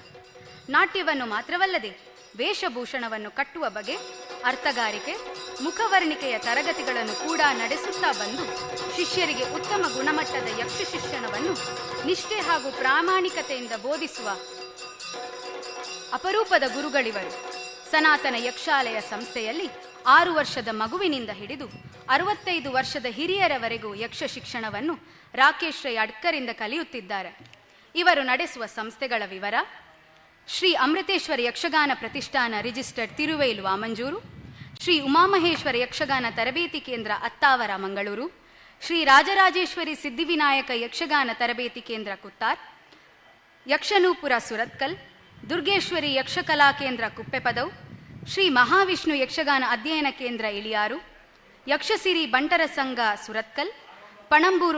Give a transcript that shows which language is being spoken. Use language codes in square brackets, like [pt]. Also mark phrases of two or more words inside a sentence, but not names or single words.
[kn] ನಾಟ್ಯವನ್ನು ಮಾತ್ರವಲ್ಲದೆ ವೇಷಭೂಷಣವನ್ನು ಕಟ್ಟುವ ಬಗೆ, ಅರ್ಥಗಾರಿಕೆ, ಮುಖವರ್ಣಿಕೆಯ ತರಗತಿಗಳನ್ನು ಕೂಡ ನಡೆಸುತ್ತಾ ಬಂದು ಶಿಷ್ಯರಿಗೆ ಉತ್ತಮ ಗುಣಮಟ್ಟದ ಯಕ್ಷ ಶಿಕ್ಷಣವನ್ನು ನಿಷ್ಠೆ ಹಾಗೂ ಪ್ರಾಮಾಣಿಕತೆಯಿಂದ ಬೋಧಿಸುವ ಅಪರೂಪದ ಗುರುಗಳಿವರು. ಸನಾತನ ಯಕ್ಷಾಲಯ ಸಂಸ್ಥೆಯಲ್ಲಿ 6 ವರ್ಷದ ಮಗುವಿನಿಂದ ಹಿಡಿದು 65 ವರ್ಷದ ಹಿರಿಯರವರೆಗೂ ಯಕ್ಷ ಶಿಕ್ಷಣವನ್ನು ರಾಕೇಶ್ ರೈ ಅಡ್ಕರಿಂದ ಕಲಿಯುತ್ತಿದ್ದಾರೆ. ಇವರು ನಡೆಸುವ ಸಂಸ್ಥೆಗಳ ವಿವರ: ಶ್ರೀ ಅಮೃತೇಶ್ವರ ಯಕ್ಷಗಾನ ಪ್ರತಿಷ್ಠಾನ ರಿಜಿಸ್ಟರ್ಡ್ ತಿರುವೈಲು ವಾಮಂಜೂರು, ಶ್ರೀ ಉಮಾಮಹೇಶ್ವರ ಯಕ್ಷಗಾನ ತರಬೇತಿ ಕೇಂದ್ರ ಅತ್ತಾವರ ಮಂಗಳೂರು, ಶ್ರೀ ರಾಜರಾಜೇಶ್ವರಿ ಸಿದ್ಧಿವಿನಾಯಕ ಯಕ್ಷಗಾನ ತರಬೇತಿ ಕೇಂದ್ರ ಕುತ್ತಾರ್, ಯಕ್ಷನೂಪುರ ಸುರತ್ಕಲ್, ದುರ್ಗೇಶ್ವರಿ ಯಕ್ಷಕಲಾ ಕೇಂದ್ರ ಕುಪ್ಪೆಪದವು, ಶ್ರೀ ಮಹಾವಿಷ್ಣು ಯಕ್ಷಗಾನ ಅಧ್ಯಯನ ಕೇಂದ್ರ ಇಳಿಯಾರು, ಯಕ್ಷಸಿರಿ ಬಂಟರ ಸಂಘ ಸುರತ್ಕಲ್, ಪಣಂಬೂರು